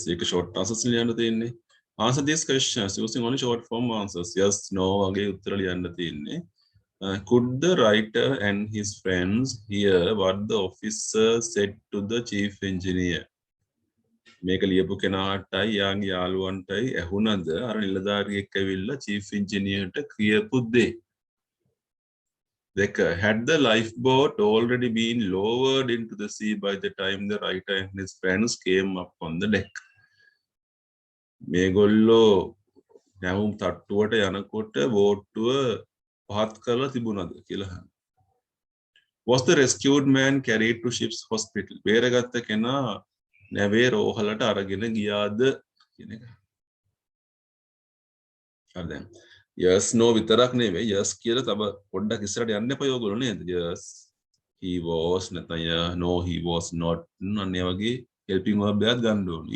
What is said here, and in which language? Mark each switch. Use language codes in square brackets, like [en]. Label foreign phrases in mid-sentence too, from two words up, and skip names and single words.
[si] ඒක short answers ලියන්න තියෙන්නේ. [en] Answer these questions using only short form answers. Yes, no [si] වගේ උත්තර ලියන්න තියෙන්නේ. [en] Could the writer and his friends hear what the officer said to the chief engineer? [si] මේක ලියපු කෙනාටයි යාගේ යාළුවන්ටයි ඇහුණද අර නිලධාරියෙක් ඇවිල්ලා [en] chief engineer [si] ට කියපු දේ? [en] Had the lifeboat already been lowered into the sea by the time the writer and his friends came up on the deck? [si] මේගොල්ලෝ නැවුම් තට්ටුවට යනකොට බෝට්ටුව පහත් කරලා තිබුණාද කියලා අහනවා. [en] Was the rescued man carried to ship's hospital? [si] බේරගත්ත කෙනා නැවේ රෝහලට අරගෙන ගියාද කියන එක. හරි දැන්. [en] Yes no [si] විතරක් නෙවෙයි yes කියලා තව පොඩ්ඩක් ඉස්සරහට යන්න එපා ඔයගොල්ලෝ නේද? [en] Yes he was නැත්නම් no he was not [si] අනේ වගේ [en] helping verb [si] එකක් ගන්න ඕනි.